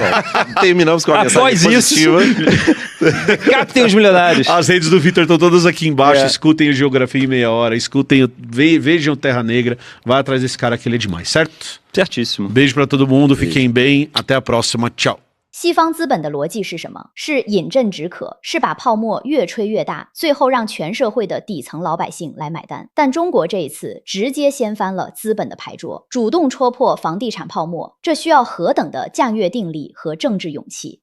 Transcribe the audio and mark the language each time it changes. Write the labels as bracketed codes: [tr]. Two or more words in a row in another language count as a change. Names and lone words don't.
[pt] Terminamos com a Após mensagem isso, positiva. captem os milionários. As redes do Vitor estão todas aqui embaixo. É. Escutem o Geografia em Meia Hora. Escutem, vejam Terra Negra. Vai atrás desse cara que ele é demais, certo? Certíssimo. Beijo pra todo mundo. Fiquem bem. Até a próxima. Tchau. [zh] 西方资本的逻辑是什么？是饮鸩止渴，是把泡沫越吹越大，最后让全社会的底层老百姓来买单。但中国这一次直接掀翻了资本的牌桌，主动戳破房地产泡沫，这需要何等的战略定力和政治勇气？